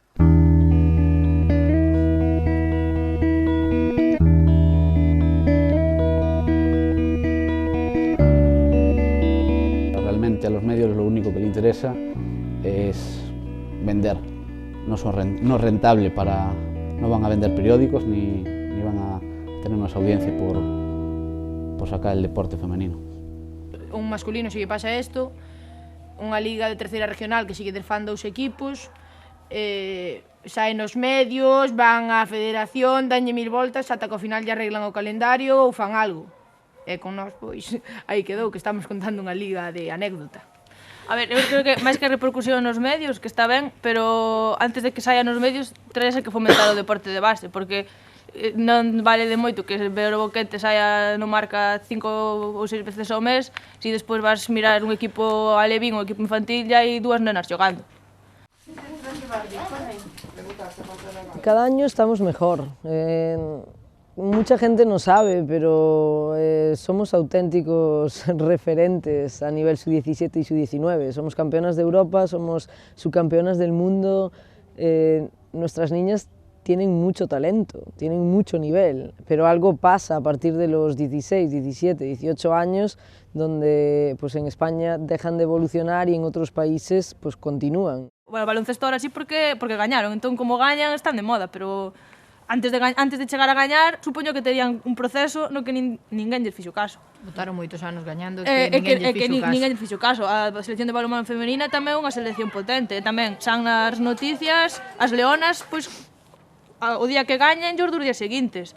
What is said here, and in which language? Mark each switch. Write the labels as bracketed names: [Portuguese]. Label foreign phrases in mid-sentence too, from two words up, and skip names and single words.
[Spanish] Realmente a los medios lo único que les interesa es vender. No es rentable no van a vender periódicos ni van a tener más audiencia por sacar el deporte femenino. [Galician] Un masculino si lle pasa isto, unha liga de terceira regional que sigue fan 2 equipos, saen nos medios, van á federación, danlle 1000 voltas ata que ao final lle arreglan o calendario ou fan algo. E con nós, pois, aí quedou, que estamos contando unha liga de anécdota. A ver, eu creo que máis que a repercusión nos medios, que está ben, pero antes de que saia nos medios, traese que fomentar o deporte de base, porque non vale de moito que ver o Boquete saia no Marca 5 ou 6 veces ao mes, se despois vas mirar un equipo alevín ou un equipo infantil e hai 2 nenas xogando. [Spanish] Cada año estamos mejor. Mucha gente no sabe, pero somos auténticos referentes a nivel sub-17 y sub-19. Somos campeonas de Europa, somos subcampeonas del mundo. Nuestras niñas tienen mucho talento, tienen mucho nivel, pero algo pasa a partir de los 16, 17, 18 años, donde pues en España dejan de evolucionar y en otros países pues continúan. [Galician] Bueno, baloncesto ahora sí porque gañaron, entón como gañan están de moda, pero antes de chegar a gañar, supoño que terían un proceso no que ninguén lles fixo caso. Botaron moitos anos gañando que ninguén lles fixo caso. A selección de balonmán femenina tamén é unha selección potente, tamén san nas noticias, as leonas, pois o día que gañen, os 2 días seguintes.